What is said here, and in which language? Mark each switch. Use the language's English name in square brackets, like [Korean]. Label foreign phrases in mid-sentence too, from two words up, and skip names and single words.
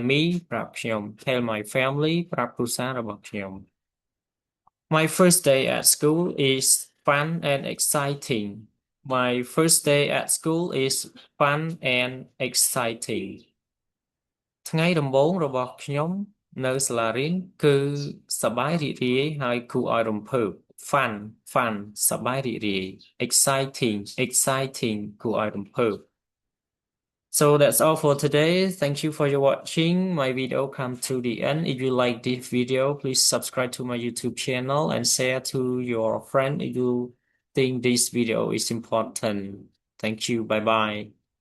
[English] me [Khmer] ប្រាប់ខ្ញុំ [English] tell my family [Khmer] ប្រាប់គ្រួសាររបស់ខ្ញុំ [English] My first day at school is fun and exciting My first day at school is fun and exciting [Khmer] ថ្ងៃដំបូងរបស់ខ្ញុំនៅសាលារៀនគឺសប្បាយរីករាយហើយគួរឲ្យរំភើប [English] fun [Khmer] សប្បាយរីករាយ [English] exciting [Khmer] គួរឲ្យរំភើប [English] So that's all for today. Thank you for your watching. My video come to the end. If you like this video, please subscribe to my YouTube channel and share to your friend if you think this video is important. Thank you. Bye bye.